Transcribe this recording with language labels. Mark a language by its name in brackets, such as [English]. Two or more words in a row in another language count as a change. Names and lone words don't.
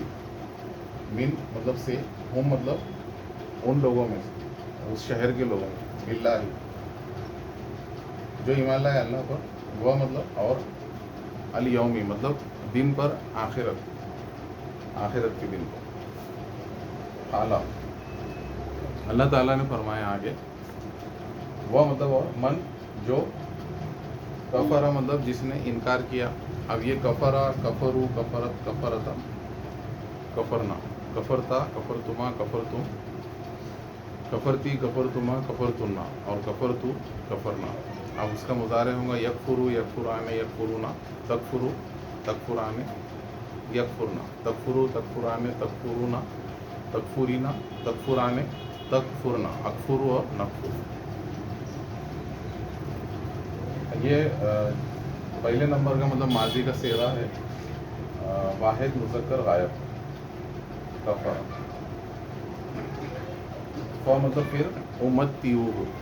[Urdu] من مطلب سے، ہم مطلب ان لوگوں میں سے، اس شہر کے لوگوں میں، باللہ جو ایمان لائے اللہ پر، وہ مطلب اور الیومی مطلب دن پر، آخرت کے دن پر. اعلیٰ اللہ تعالیٰ نے فرمایا آگے، وہ مطلب اور من جو کفرہ مطلب جس نے انکار کیا. اب یہ [Arabic] کفرہ، کفرو، کفرت، کفرتا، کفرنا، کفرتا، کفرتما، کفرتم. كفرتِ، كفرتما، كفرتنّ और كفرتُ، كفرنا. [Urdu] اب اس کا مضارع ہوگا [Arabic] يكفر، يكفران، يكفرون، تكفر، تكفران، يكفرن، تكفر، تكفران، تكفرون، تكفرين، تكفران، تكفرن، أكفر और नकफ़ुरु। [Urdu] یہ پہلے نمبر کا مطلب ماضی کا صیغہ ہے، واحد مذکر غائب، کفر. ف مطلب پھر उम्मतियुहु।